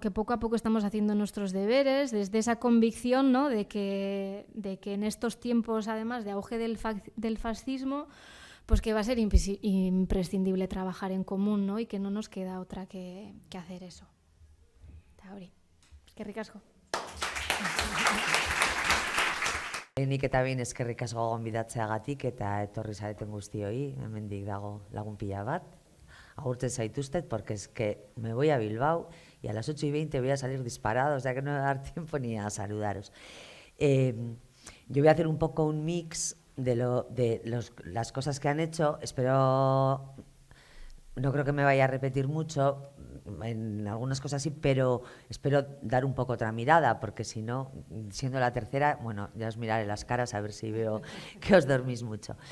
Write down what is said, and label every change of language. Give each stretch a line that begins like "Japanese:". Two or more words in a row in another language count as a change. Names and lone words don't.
Spanish: Que poco a poco estamos haciendo nuestros deberes desde esa convicción, ¿no? de que en estos tiempos, además de auge del fascismo, pues que va a ser imprescindible trabajar en común, ¿no? Y que no nos queda otra que hacer eso. Tauri. Qué ricasco.
Basque: Nik eta behin eskerrik asko gonbidatzeagatik eta etorri zareten guztioi, hemendik dago lagun pila bat. Agurtzen zaituztet
Spanish: porque es que me voy a Bilbao y a las 8:20 voy a salir disparado, o sea que no me va a dar tiempo ni a saludaros. Yo voy a hacer un poco un mix de las cosas que han hecho. Espero, no creo que me vaya a repetir mucho, en algunas cosas sí, pero espero dar un poco otra mirada, porque si no, siendo la tercera, bueno, ya os miraré las caras a ver si veo que os dormís mucho.